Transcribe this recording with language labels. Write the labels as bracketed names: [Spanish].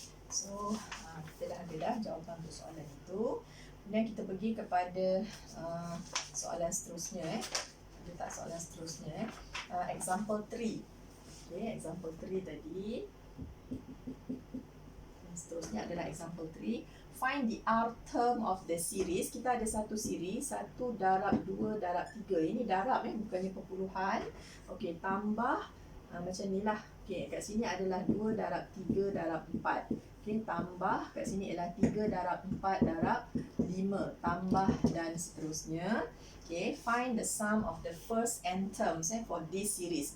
[Malay] So kita dah ada dah jawapan untuk soalan itu. Kemudian kita pergi kepada soalan seterusnya. Letak soalan seterusnya. Example 3. Example 3 tadi. Yang seterusnya adalah example 3. [English] Find the R term of the series. [Malay] Kita ada satu series, 1 darab 2 darab 3. Ini darab bukannya perpuluhan. Okey, tambah macam ni lah. Okey, kat sini adalah 2 darab 3 darab 4. Okey, tambah kat sini adalah 3 darab 4 darab 5, tambah dan seterusnya. [English] Okay, find the sum of the first n terms for this series.